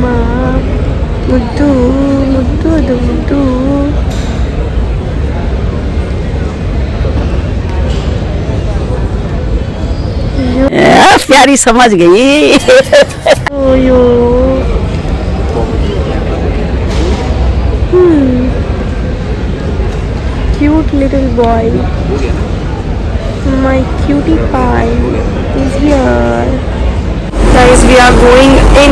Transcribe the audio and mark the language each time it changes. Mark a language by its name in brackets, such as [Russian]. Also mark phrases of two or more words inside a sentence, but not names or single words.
[Kannada] ಮುದ್ದು ಮುದ್ದು, ಅದು ಮುದ್ದು. [Hindi] प्यारी समझ गई. [English] ಅಯ್ಯೋ cute little boy. My cutie pie is here. Guys, we are going in.